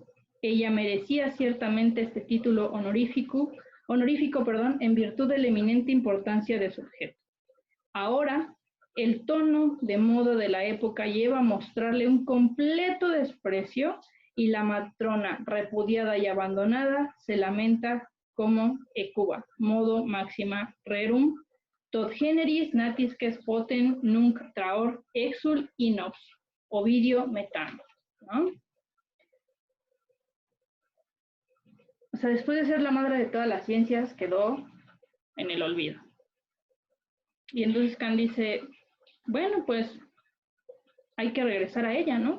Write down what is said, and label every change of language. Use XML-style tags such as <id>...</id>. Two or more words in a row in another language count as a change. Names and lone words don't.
<es>Ella merecía ciertamente este título honorífico, en virtud de la eminente importancia de su objeto. Ahora, el tono de moda de la época lleva a mostrarle un completo desprecio y la matrona, repudiada y abandonada, se lamenta como ecuba,</es> <la>modo máxima rerum, tot generis natisques poten nunc traor exul inops,</la> <es>Ovidio Metano, ¿no? O sea, después de ser la madre de todas las ciencias, quedó en el olvido. Y entonces Kant dice, bueno, pues hay que regresar a ella, ¿no?</es>